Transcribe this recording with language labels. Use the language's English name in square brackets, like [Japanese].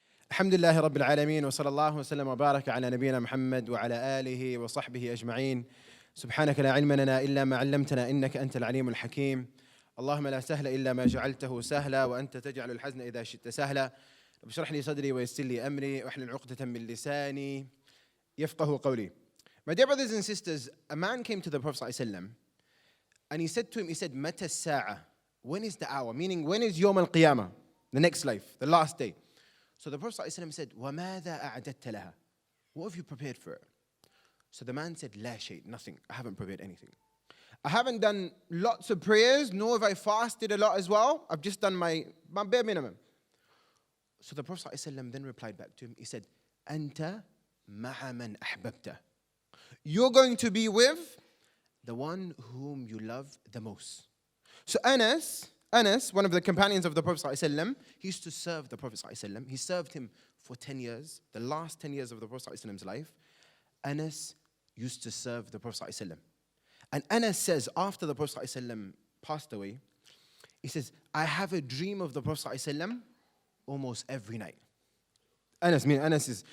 [Arabic] الحمد لله رب العالمين وصلى الله وسلم وبارك على نبينا محمد وعلى آله وصحبه أجمعين. سبحانك لا علم لنا إلا ما علمتنا إنك أنت العليم الحكيم. اللهم لا سهل إلا ما جعلته سهلا وأنت تجعل الحزن إذا شئت سهلا. رب اشرح لي صدري ويسر لي أمري واحلل عقدة من لساني يفقه قولي. [English] My dear brothers and sisters, a man came to the Prophet ﷺ and he said to him, he said, [Arabic] متى الساعة? [English] When is the hour? Meaning, when is [Arabic] يوم القيامة? [English] The next life, the last day. So the Prophet ﷺ said, [Arabic] وَمَاذَا أَعْدَدْتَ لَهَا? [English] What have you prepared for it? So the man said, [Arabic] لَا شَيْء, [English] nothing. I haven't prepared anything. I haven't done lots of prayers, nor have I fasted a lot as well. I've just done my bare minimum. So the Prophet ﷺ then replied back to him. He said, [Arabic] أَنْتَ مَعَ مَنْ أَحْبَبْتَ. [English] You're going to be with the one whom you love the most. So Anas, one of the companions of the Prophet ﷺ, he used to serve the Prophet ﷺ. He served him for 10 years, the last 10 years of the Prophet ﷺ's life. Anas used to serve the Prophet ﷺ. And Anas says, after the Prophet ﷺ passed away, he says, I have a dream of the Prophet ﷺ almost every night. Anas is...